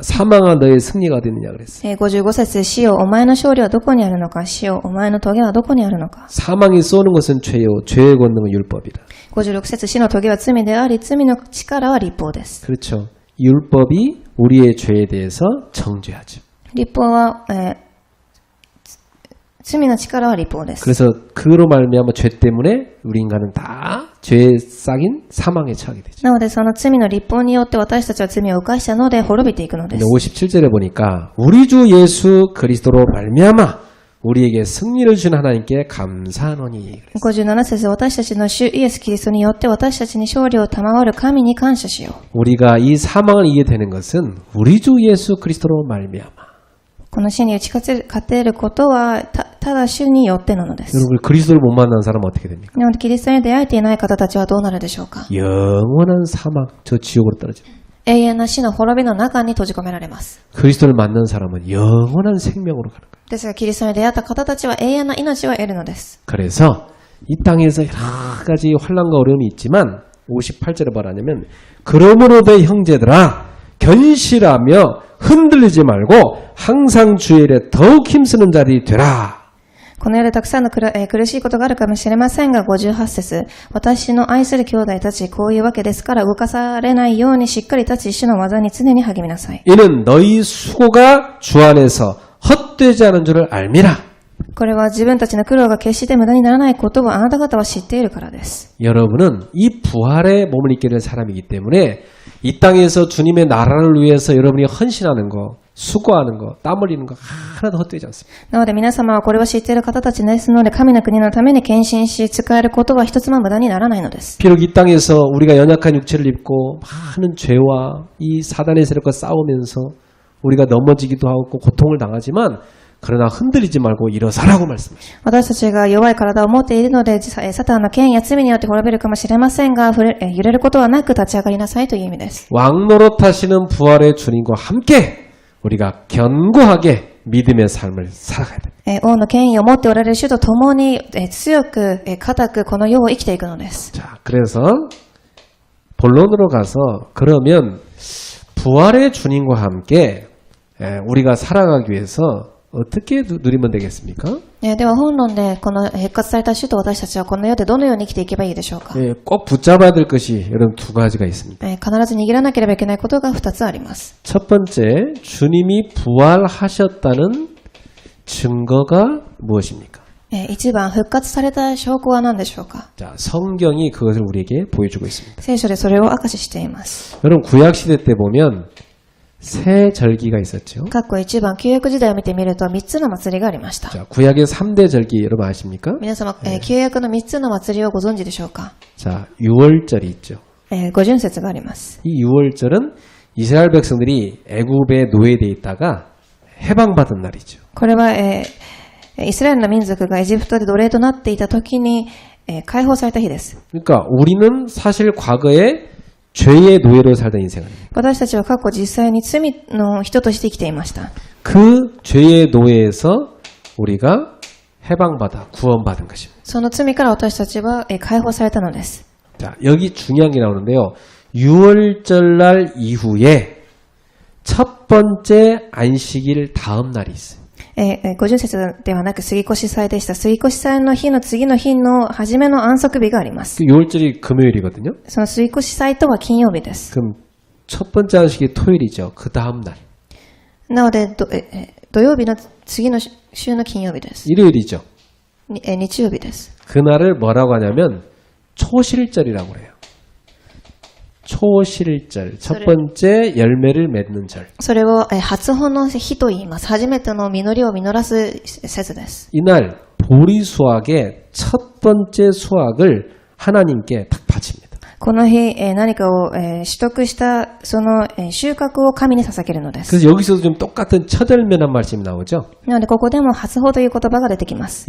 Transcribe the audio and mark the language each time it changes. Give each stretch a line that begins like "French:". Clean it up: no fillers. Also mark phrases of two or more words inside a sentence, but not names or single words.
Korean: 사망아 너의 승리가 어디 있느냐 그랬어요.
Japanese: 55 節、死よ、お前の勝利はどこにあるのか、死よ、お前の棘はどこにあるのか。
Korean: 사망이 쏘는 것은 죄요. 죄의 권능은 율법이다.
Japanese: 56 節、死の棘は罪であり、罪の力は立法です。
Korean: 그렇죠. 율법이 우리의 죄에 대해서 정죄하죠.
Japanese: 立法は、罪の力は立法です。
Korean: 그래서 그로 말미암아 죄 때문에 우리 인간은 다 죄에 싹인 사망에 처하게 되죠.
Japanese: なので、その罪の立法によって私たちは罪を犯したので滅びていくので
Korean: 근데
Japanese: す。
Korean: 57절에 보니까 우리 주 예수 그리스도로 말미암아 우리에게 승리를 준 하나님께 감사하노니.
Japanese: 57 節、私たちの主イエス・キリストによって私たちに勝利を賜る神に感謝しよう。
Korean: 우리가 이 사망을 이기게 되는 것은 우리 주 예수 그리스도로 말미암아.
Japanese: この死に打ち勝てることはただ主によってなのです。
Korean: 여러분 그리스도를 못 만난 사람은 어떻게 됩니까?
Japanese: なのでキリストに出会えていない方たちはどうなるでしょうか。
Korean: 영원한 사망, 저 지옥으로 떨어집니다.
Japanese: 永遠な死の滅びの中に閉じ込められます。
Korean: 그리스도를 만난 사람은 영원한 생명으로 가는 거예요.
Japanese: ですがキリストに出会った方たちは永遠な命を得るのです。
Korean: 그래서 이 땅에서 여러 가지 환난과 어려움이 있지만 58절에 말하냐면 그러므로 내 형제들아 견실하며 흔들리지 말고 항상 주의 일에 더욱 힘쓰는 자들이 되라.
Japanese: この世でたくさんの苦しいことがあるかもしれませんが、58節、私の愛する兄弟たち、こういうわけですから動かされないようにしっかり立ち、主の技に常に励みなさい。
Korean: 이는 너희 수고가 주 안에서 헛되지 않은 줄을 알미라.
Japanese: これは自分たちの苦労が決して無駄にならないことをあなた方は知っているからです。
Korean: 여러분은 이 부활의 몸을 입게 될 사람이기 때문에 이 땅에서 주님의 나라를 위해서 여러분이 헌신하는 거, 수고하는 거, 땀 흘리는 거 하나도 헛되지 않습니다.
Japanese: なので皆様はこれを知っている方たちですので、神の国のために献身し、使えることは一つも無駄にならないのです。
Korean: 비록 이 땅에서 우리가 연약한 육체를 입고 많은 죄와 이 사단의 세력과 싸우면서 우리가 넘어지기도 하고 고통을 당하지만 그러나 흔들리지 말고 일어서라고 말씀하십니다.
Japanese: 私たちが弱い体を持っているので、サタンの権威や罪によって滅びるかもしれませんが、揺れることはなく立ち上がりなさいという意味です。
Korean: 왕노릇하시는 부활의 주님과 함께 우리가 견고하게 믿음의 삶을 살아가야 됩니다.
Japanese: 王の権威を持っておられる主と共に強く、固くこの世を生きていくのです。
Korean: 자, 그래서 본론으로 가서 그러면 부활의 주님과 함께 우리가 살아가기 위해서 어떻게 누리면 되겠습니까?
Japanese: では本論でこの復活された主と私たちはこの世でどのように生きていけばいいでしょうか。
Korean: 꼭 붙잡아야 될 것이 여러분 두 가지가 있습니다.
Japanese: 必ず握らなければいけないことが2つあります。
Korean: 첫 번째, 주님이 부활하셨다는 증거가 무엇입니까?
Japanese: 1 番、復活された証拠は何でしょうか。
Korean: 자, 성경이 그것을 우리에게 보여주고 있습니다.
Japanese: 聖書でそれを証ししています。
Korean: 여러분 구약 시대 때 보면 세 절기가 있었죠.
Japanese: 括弧1番、旧約時代を見てみると3つの祭りがありました。
Korean: 자, 구약의 3대 절기 여러분 아십니까?
Japanese: 皆様、旧約の3つの祭りをご存知でしょうか。
Korean: 자, 유월절이 있죠.
Japanese: 五旬節があります。
Korean: 이 유월절은 이스라엘 백성들이 애굽에 노예돼 있다가 해방받은 날이죠.
Japanese: これは、イスラエルの民族がエジプトで奴隷となっていた時に、解放された日です。
Korean: 그러니까 우리는 사실 과거에 죄의 노예로 살던 인생 아닙니까?
Japanese: 私たちは過去実際に罪の人として生きていました。
Korean: 그 죄의 노예에서 우리가 해방받아 구원받은 것입니다.
Japanese: その罪から私たちは解放されたのです。
Korean: 자, 여기 중요한 게 나오는데요. 유월절날 이후에 첫 번째 안식일 다음 날이 있어요.
Japanese: 五旬節ではなく杉越祭でした。杉越祭の日の次の日の初めの安息日があります。
Korean: 그 유월절이 금요일이거든요.
Japanese: その杉越祭とは金曜日です。
Korean: 그럼 첫 번째 안식이 토요일이죠. 그 다음 날.
Japanese: なので土曜日の次の週の金曜日です。
Korean: 일요일이죠.
Japanese: 日曜日です。
Korean: 그날을 뭐라고 하냐면 초실절이라고 그래요. 초실절. 첫 번째 열매를 맺는 절.
Japanese: それを初穂の日と言います。初めての実りを実らす節です。
Korean: 이날 보리 수확의 첫 번째 수확을 하나님께 딱 바칩니다.
Japanese: この日、何かを取得したその収穫を神に捧げるのです。
Korean: 그래서 여기서도 좀 똑같은 첫 열매란 말씀이 나오죠.
Japanese: なのでここでも初穂という言葉が出てきます。